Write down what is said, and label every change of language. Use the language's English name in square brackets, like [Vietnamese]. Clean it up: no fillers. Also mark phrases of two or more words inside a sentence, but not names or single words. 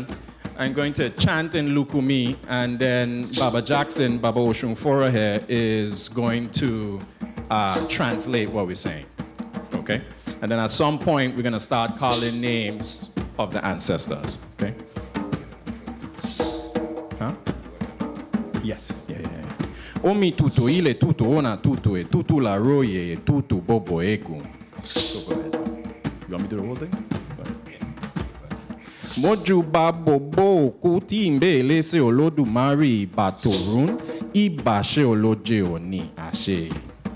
[English] I'm going to chant in Lukumi, and then Baba Jackson, Baba Oshun Fora here, is going to translate what we're saying, okay? And then at some point, we're gonna start calling names of the ancestors, okay? Huh? Yes, yeah. [Lucumi] Omi tutu ile tutu ona tutu e tutu la roye e tutu bobo egum. [English] So go ahead. You want me to do the whole thing? [Lucumi] Moju babobo kuti mbele se Olodumare batorun ibashe oloje oni ashe.